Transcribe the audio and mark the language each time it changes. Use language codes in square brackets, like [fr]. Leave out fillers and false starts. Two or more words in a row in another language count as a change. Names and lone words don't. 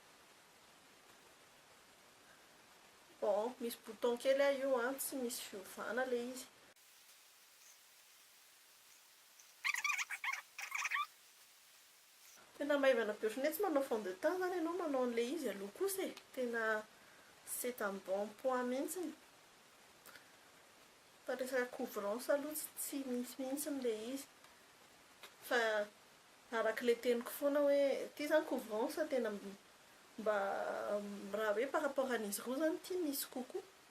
[mg] Bon, misy bouton kely io tsy misy fiovana le izy. Tena maivana be ohatriny tsy manao [fr] fond de teint [mg] zany ianao manao an'le izy aloha kosa e. Tena [fr] c'est un bon point [mg] mihitsiny. Fa resaka couvrance aloha tsy misy mihitsiny le izy. Fa araka le teniko foana hoe ty zany couvrance tena mba raha hoe [fr] par rapport [mg] an'izy roa zany ty misy kokoa.